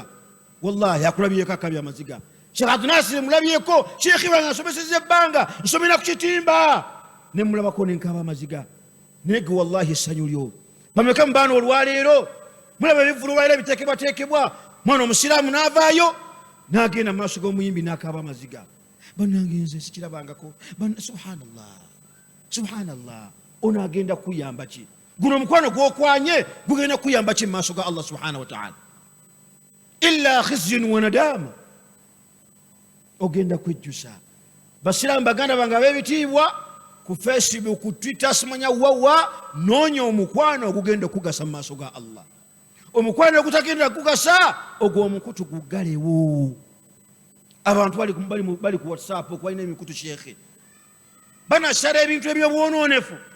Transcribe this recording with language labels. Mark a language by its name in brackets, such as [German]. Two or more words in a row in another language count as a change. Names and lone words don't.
[Ganda] Wallahi akulabyeko akabya amaziga. Sheikh Abdul Nasir mulabyeko sheekhi wange nsomeseza ebbanga nsomera ku kitimba ne mulabako nenkaba amaziga nege wallahi essanyu lyo bameka mu baana olwaleero mulaba ebivuluwaira ebiteekebwateekebwa mwana omusiraamu n'avaayo n'agenda mu maaso g'omuyimbi n'akaaba amaziga bannange nze sikirabangako subhanallah ono agenda kuyamba ki guno omukwano gwokwanye gugenda kuyamba ki mu maaso ga [Arabic] الله سبحانه وتعالى إلا خزي وندامة [Ganda] ogenda kwejjusa basiraamu baganda bange ab'ebitiibwa ku Facebook ku Twitter simanya wawa noonya omukwano ogugenda okugasa mu maaso ga Allah omukwano ogutagenda kugasa ogwo omukutu gugalewo abantu bali ku WhatsApp okwalina emikutu sheekhe banasara ebintu ebyobwononefu